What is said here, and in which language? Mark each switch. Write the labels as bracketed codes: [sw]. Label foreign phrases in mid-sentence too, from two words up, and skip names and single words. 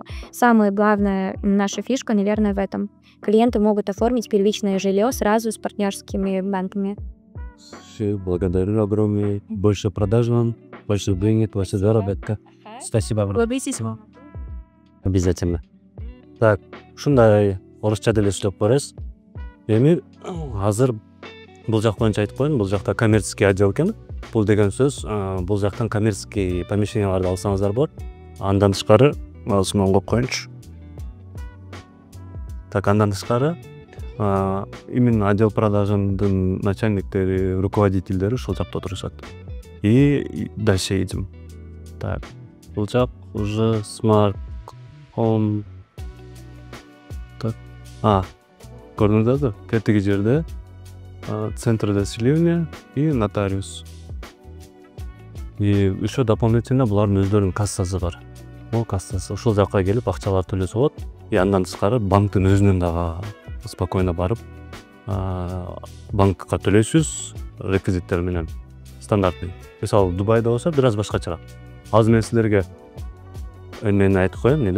[ru] Самая главная наша фишка, наверное, в этом. Клиенты могут оформить первичное жилье сразу с партнерскими банками. Все, благодарю огромное. Больше продаж вам, больше денег, больше заработка. Спасибо вам. Обязательно. Так, [ky] ушундай орусча деле сүйлөп барабыз. Эми азыр бул жак боюнча айтып коеюн, бул жакта [ru] коммерческий отдел [ky] экен. Бул деген сөз, бул жактан [ru] коммерческий помещенияларды [ky] алсаңыздар болот. Андан тышкары, осмон коюп коеюнчу. Так, андан тышкары именно [ru] отдел продажынын [ky] начальниктери, руководительдери ушул жакта отурушат. [ru] И дальше идем. Так, [ky] бул жак уже [en] smart home. [ky] Так. Көрдүңүздөрбү? Тетиги жерде [ru] центр заселения и нотариус. И еще дополнительно [ky] булардын өздөрүнүн кассасы бар. Бул кассасы ушул жакка келип акчалар төлөсө болот. И андан тышкары банктын өзүнөн дагы спокойно барып банкка төлөйсүз реквизиттер менен стандартный. Мисалы Дубайда болсо бир аз башкачараак. Азыр мен силерге мен айтып коем эле.